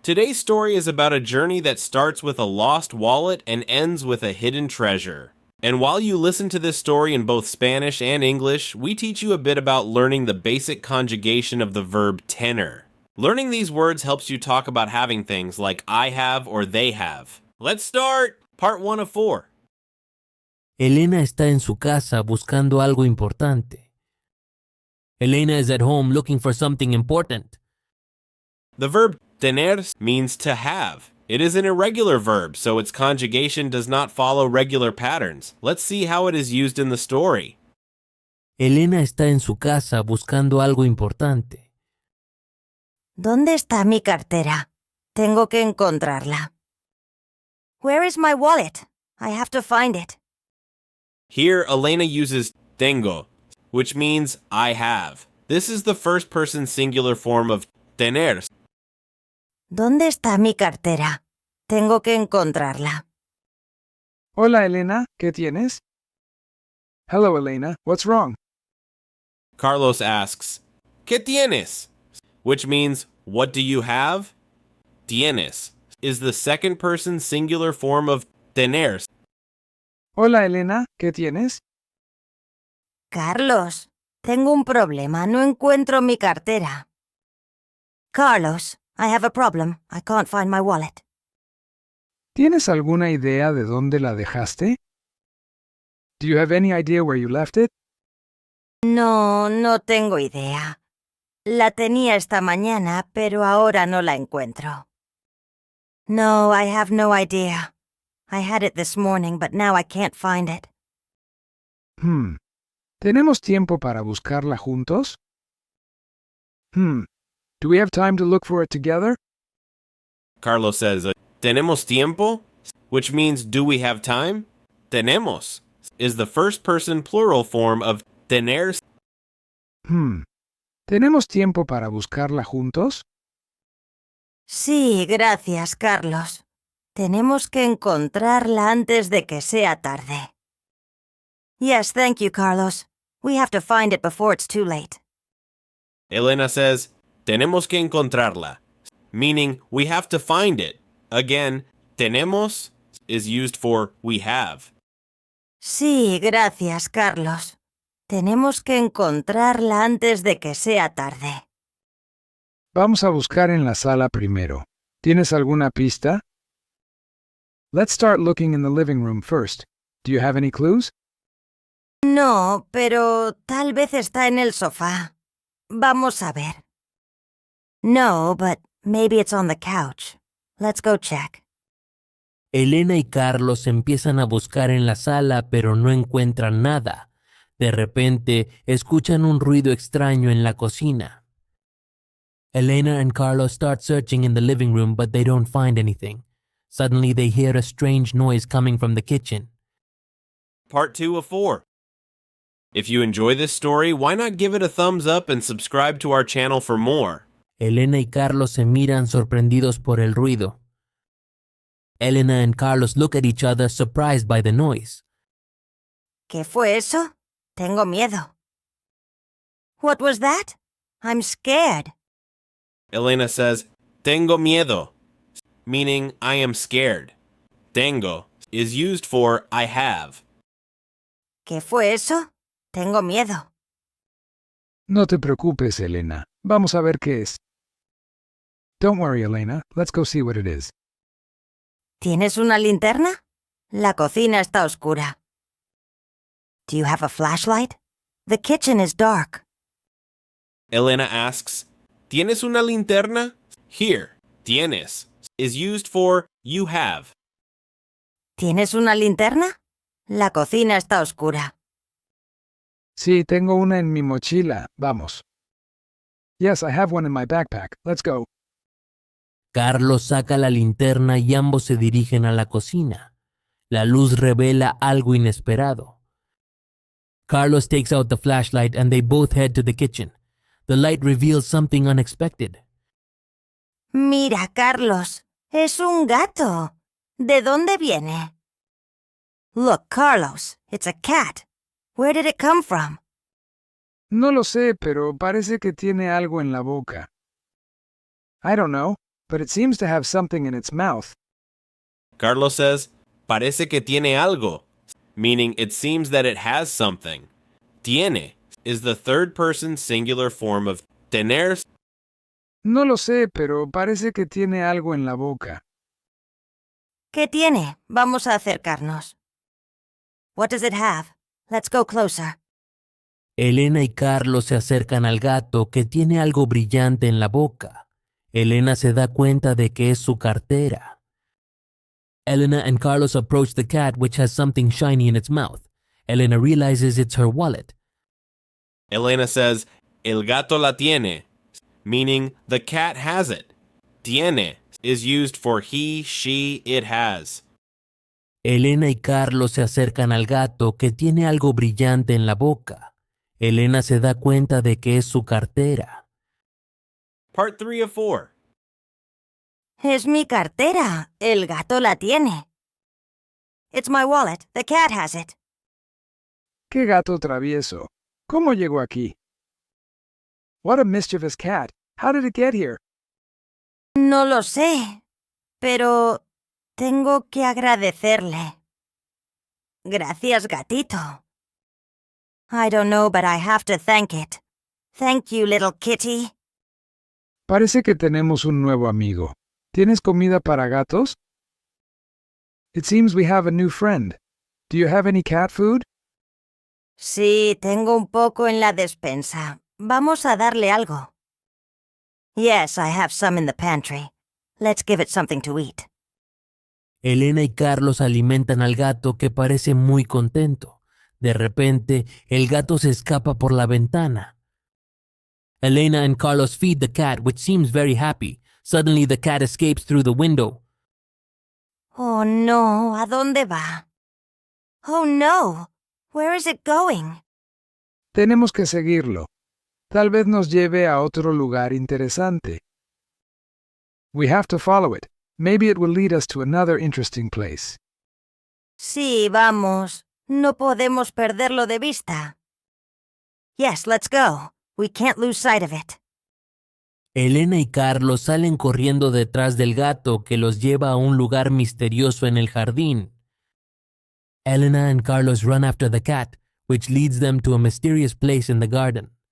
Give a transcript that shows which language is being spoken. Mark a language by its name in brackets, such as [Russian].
[English] Today's story is about a journey that starts with a lost wallet and ends with a hidden treasure. And while you listen to this story in both Spanish and English, we teach you a bit about learning the basic conjugation of the verb tener. Learning these words helps you talk about having things like I have or they have. Let's start! Part 1 of 4. [Spanish] Elena está en su casa buscando algo importante. [English] Elena is at home looking for something important. The verb tener means to have. It is an irregular verb, so its conjugation does not follow regular patterns. Let's see how it is used in the story. [Spanish] Elena está en su casa buscando algo importante. ¿Dónde está mi cartera? Tengo que encontrarla. [English] Where is my wallet? I have to find it. Here, Elena uses tengo, which means I have. This is the first person singular form of tener. [Spanish] ¿Dónde está mi cartera? Tengo que encontrarla. Hola, Elena, ¿qué tienes? [English] Hello, Elena, what's wrong? Carlos asks, [Spanish] ¿Qué tienes? [English] Which means, what do you have? Tienes is the second person singular form of tener. [Spanish] Hola, Elena, ¿qué tienes? Carlos, tengo un problema. No encuentro mi cartera. [English] Carlos, I have a problem. I can't find my wallet. [Spanish] ¿Tienes alguna idea de dónde la dejaste? [English] Do you have any idea where you left it? [Spanish] No tengo idea. La tenía esta mañana, pero ahora no la encuentro. [English] No, I have no idea. I had it this morning, but now I can't find it. [Spanish] ¿Tenemos tiempo para buscarla juntos? [English] Do we have time to look for it together? Carlos says, [Spanish] ¿Tenemos tiempo? [English] Which means, do we have time? Tenemos is the first person plural form of tener. [Spanish] ¿Tenemos tiempo para buscarla juntos? Sí, gracias, Carlos. Tenemos que encontrarla antes de que sea tarde. [English] Yes, thank you, Carlos. We have to find it before it's too late. Elena says, [Spanish] tenemos que encontrarla, [English] meaning we have to find it. Again, tenemos is used for we have. [Spanish] Sí, gracias, Carlos. Tenemos que encontrarla antes de que sea tarde. Vamos a buscar en la sala primero. ¿Tienes alguna pista? [English] Let's start looking in the living room first. Do you have any clues? [Spanish] No, pero tal vez está en el sofá. Vamos a ver. [English] No, but maybe it's on the couch. Let's go check. [Spanish] Elena y Carlos empiezan a buscar en la sala, pero no encuentran nada. De repente, escuchan un ruido extraño en la cocina. [English] Elena and Carlos start searching in the living room, but they don't find anything. Suddenly, they hear a strange noise coming from the kitchen. Part 2 of 4. If you enjoy this story, why not give it a thumbs up and subscribe to our channel for more? [Spanish] Elena y Carlos se miran sorprendidos por el ruido. [English] Elena and Carlos look at each other surprised by the noise. [Spanish] ¿Qué fue eso? Tengo miedo. [English] What was that? I'm scared. Elena says, [Spanish] tengo miedo, [English] meaning I am scared. Tengo is used for I have. [Spanish] ¿Qué fue eso? Tengo miedo. No te preocupes, Elena. Vamos a ver qué es. [English] Don't worry, Elena. Let's go see what it is. [Spanish] ¿Tienes una linterna? La cocina está oscura. [English] Do you have a flashlight? The kitchen is dark. Elena asks, [Spanish] ¿Tienes una linterna? [English] Here, tienes is used for you have. [Spanish] ¿Tienes una linterna? La cocina está oscura. Sí, tengo una en mi mochila. Vamos. [English] Yes, I have one in my backpack. Let's go. [Spanish] Carlos saca la linterna y ambos se dirigen a la cocina. La luz revela algo inesperado. [English] Carlos takes out the flashlight and they both head to the kitchen. The light reveals something unexpected. [Spanish] Mira, Carlos, es un gato. ¿De dónde viene? [English] Look, Carlos, it's a cat. Where did it come from? [Spanish] No lo sé, pero parece que tiene algo en la boca. [English] I don't know. but it seems to have something in its mouth. Carlos says, [Spanish] parece que tiene algo, [English] meaning it seems that it has something. Tiene is the third person singular form of tener. [Spanish] No lo sé, pero parece que tiene algo en la boca. ¿Qué tiene? Vamos a acercarnos. [English] What does it have? Let's go closer. [Spanish] Elena y Carlos se acercan al gato que tiene algo brillante en la boca. Elena se da cuenta de que es su cartera. [English] Elena and Carlos approach the cat which has something shiny in its mouth. Elena realizes it's her wallet. Elena says, [Spanish] el gato la tiene, [English] meaning the cat has it. Tiene is used for he, she, it has. [Spanish] Elena y Carlos se acercan al gato que tiene algo brillante en la boca. Elena se da cuenta de que es su cartera. [English] Part 3 of 4. [Spanish] Es mi cartera. El gato la tiene. [English] It's my wallet. The cat has it. [Spanish] ¡Qué gato travieso! ¿Cómo llegó aquí? [English] What a mischievous cat! How did it get here? [Spanish] No lo sé, pero tengo que agradecerle. Gracias, gatito. [English] I don't know, but I have to thank it. Thank you, little kitty. [Spanish] Parece que tenemos un nuevo amigo. ¿Tienes comida para gatos? [English] It seems we have a new friend. Do you have any cat food? [Spanish] Sí, tengo un poco en la despensa. Vamos a darle algo. [English] Yes, I have some in the pantry. Let's give it something to eat. [Spanish] Elena y Carlos alimentan al gato que parece muy contento. De repente, el gato se escapa por la ventana. [English] Elena and Carlos feed the cat, which seems very happy. Suddenly, the cat escapes through the window. Oh no, [Spanish] ¿a dónde va? [English] Oh no, where is it going? [Spanish] Tenemos que seguirlo. Tal vez nos lleve a otro lugar interesante. [English] We have to follow it. Maybe it will lead us to another interesting place. [Spanish] Sí, vamos. No podemos perderlo de vista. [English] Yes, let's go. We can't lose sight of it. [Spanish] Elena y Carlos salen corriendo detrás del gato que los lleva a un lugar misterioso en el jardín. [English] Elena and Carlos run after the cat, which leads them to a mysterious place in the garden.